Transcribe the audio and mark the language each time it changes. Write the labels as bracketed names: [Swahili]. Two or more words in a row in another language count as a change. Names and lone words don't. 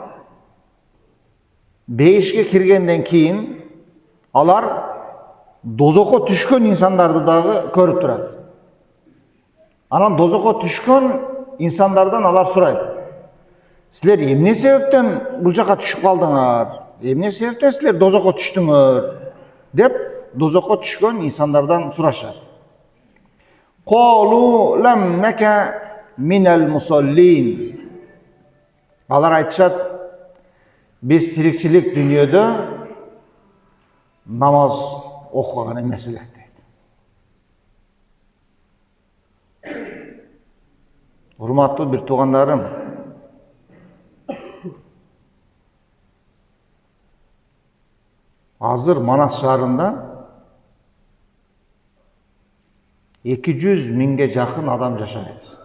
[Kyrgyz] Бейишке киргенден кийин алар дозокко түшкөн инсандарды дагы көрүп турат. Анан дозокко түшкөн инсандардан алар сурайт. Силер эмне себептен бул жака түшүп калдыңар? Эмне себептен силер дозокко түштүңөр? Деп дозокко түшкөн инсандардан сурашат. [Arabic] قالوا لم نك من المصلين. [Kyrgyz] Алар айтышат, биз тирикчилик дүниеде намаз окуган эмес элек дейт. Урматтуу бир туугандарым, азыр Манас шаарында 200 миңге жакын адам жашайт.